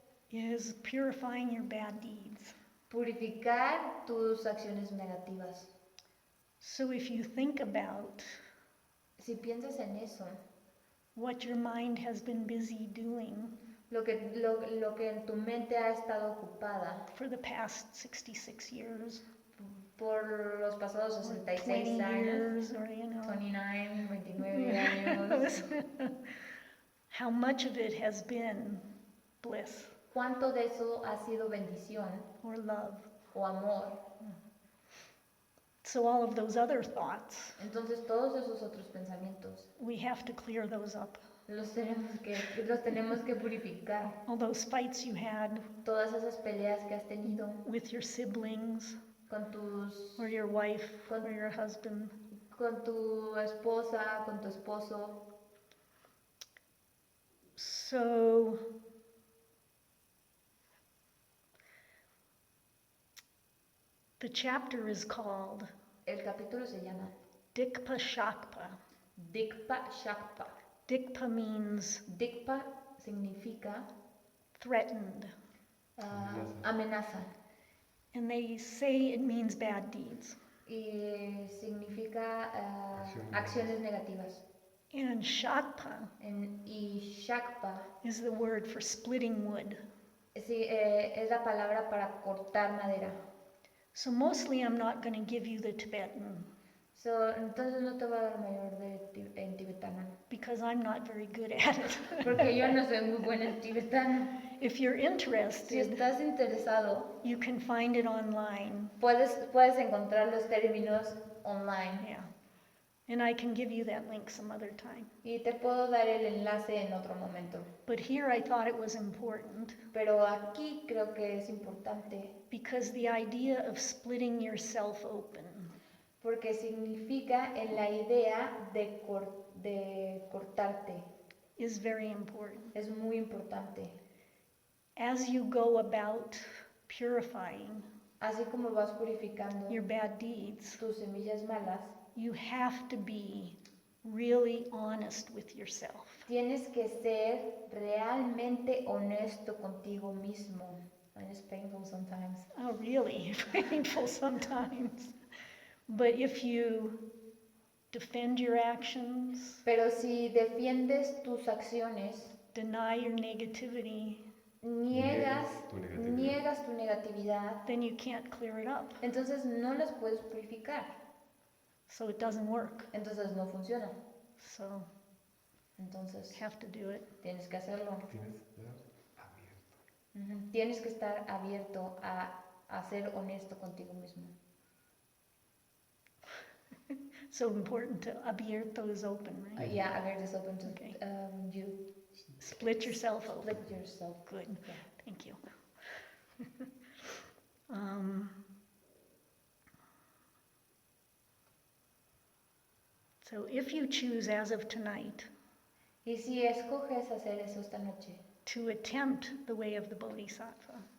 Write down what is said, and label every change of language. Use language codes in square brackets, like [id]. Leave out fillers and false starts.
[en] is purifying your bad deeds. [es] Purificar tus acciones negativas. [en] So if you think about [es] Si piensas en eso, [en] what your mind has been busy doing [es] lo que en tu mente ha estado ocupada [en] for the past 66 years, [es] por los pasados [en] or [es] 66 20 años, [en] years, or [es] 29, 29 años, [en] how much of it has been bliss [es] ¿cuánto de eso ha sido bendición [en] or love? [es] o amor? [en] So all of those other thoughts, [es] Entonces todos esos otros pensamientos [en] we have to clear those up. [es] los tenemos que purificar. [en] All those fights you had [es] Todas esas peleas que has tenido [en] with your siblings, [es] con tus [en] or your wife, [es] Con- [en] or your husband, [es] con tu esposa, con tu esposo. [en] so the chapter is called [es] El capítulo se llama [bo] Dikpa Shakpa. Dikpa Shakpa. [en] Dikpa means [es] Dikpa significa [en] threatened, [es] amenaza [en] and they say it means bad deeds. [es] y significa acciones negativas. [en] And Shakpa [es] Y Shakpa [en] is the word for splitting wood. [es] sí, es la palabra para cortar madera. [en] So mostly I'm not going to give you the Tibetan [es] Entonces no te voy a dar mayor en tibetano, [en] because I'm not very good at it. [es] porque yo no soy muy buena en tibetano. [en] If you're [es] Si [en] interested, [es] estás interesado, [en] you can find it online. [es] puedes encontrar los términos online. [en] Yeah. And I can give you that link some other time. [es] Y te puedo dar el enlace en otro momento. [en] But here I thought it was important [es] Pero aquí creo que es importante [en] because the idea of splitting yourself open [es] porque significa en la idea de cortarte. [en] is very important. [es] Es muy importante. [en] As you go about purifying [es] Así como vas purificando [en] your bad deeds, [es] tus semillas malas, [en] you have to be really honest with yourself. [es] tienes que ser realmente honesto contigo mismo. [en] And it's painful sometimes. Oh, really painful sometimes. But if you defend your actions, [es] Pero si defiendes tus acciones, [en] deny your negativity, [es] niegas Niegas tu negatividad, [en] then you can't clear it up. [es] entonces no las puedes purificar. [en] So it doesn't work. [es] Entonces no funciona. [en] So [es] Entonces [en] have to do it. [es] tienes que hacerlo. Tienes que estar abierto. Tienes que estar abierto a ser honesto contigo mismo. [en] So important to abierto is open, right? Yeah, abierto is open to Okay. you Split yourself open. split yourself. Good. Yeah. Thank you. So if you choose as of tonight [es] Y si escoges hacer eso esta noche, [en] to attempt the way of the Bodhisattva,